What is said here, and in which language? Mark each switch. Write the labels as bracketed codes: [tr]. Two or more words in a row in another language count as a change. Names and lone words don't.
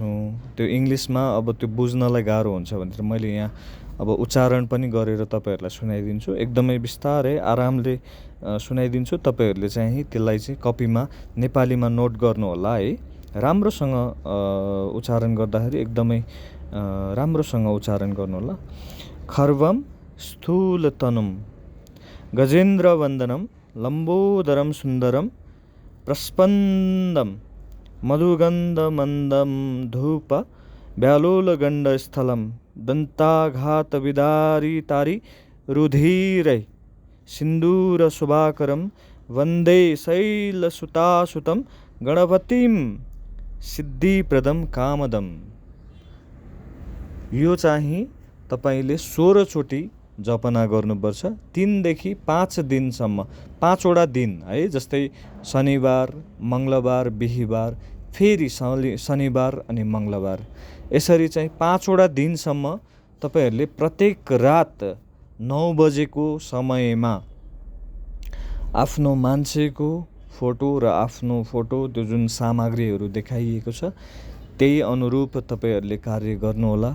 [ne] त्यो इङ्ग्लिसमा अब त्यो बुझ्नलाई गाह्रो हुन्छ भनेर मैले यहाँ अब उच्चारण पनि गरेर तपाईँहरूलाई सुनाइदिन्छु। एकदमै बिस्तारै आरामले सुनाइदिन्छु। तपाईँहरूले चाहिँ त्यसलाई चाहिँ कपीमा नेपालीमा नोट गर्नुहोला है। राम्रोसँग उच्चारण गर्दाखेरि एकदमै राम्रोसँग उच्चारण गर्नुहोला। [sa] खर्वम स्थूलतनुम गजेन्द्रवन्दनं लम्बोदरं सुन्दरं प्रस्पन्दं मधुगन्धमन्दं धूप व्यालोलगण्डस्थलं दन्ताघातविदारितारि रुधिरै सिन्दूरशुभाकरं वन्दे शैलसुतासुतं गणपतिं सिद्धिप्रदं कामदं। [ne] यो चाहिँ तपाईँले 16 चोटि जपना गर्नुपर्छ। 3 देखि 5 दिनसम्म, 5 वटा दिन है, जस्तै शनिबार, मङ्गलबार, बिहीबार, फेरि शनिबार अनि मङ्गलबार, यसरी चाहिँ 5 वटा दिनसम्म तपाईँहरूले प्रत्येक रात 9 बजेको समयमा आफ्नो मान्छेको फोटो र आफ्नो फोटो त्यो जुन सामग्रीहरू देखाइएको छ त्यही अनुरूप तपाईँहरूले कार्य गर्नुहोला।